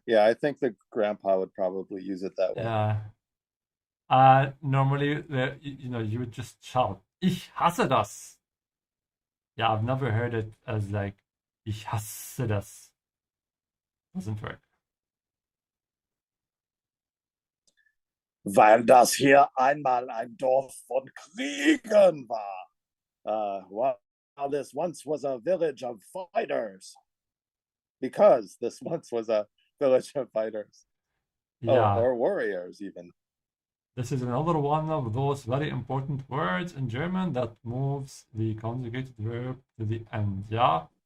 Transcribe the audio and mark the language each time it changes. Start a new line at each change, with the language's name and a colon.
English: Yeah, I think the grandpa would probably use it that way. Yeah. Normally, you would just shout,
German: Ich hasse das.
English: Yeah, I've never heard it as like,
German: Ich hasse das.
English: Doesn't work.
German: Weil das hier einmal ein Dorf von Kriegern war.
English: While this once was a village of fighters. Because this once was a village of fighters. Yeah. Or warriors even. This is another one of those very important words in German that moves the conjugated verb to the end. Yeah.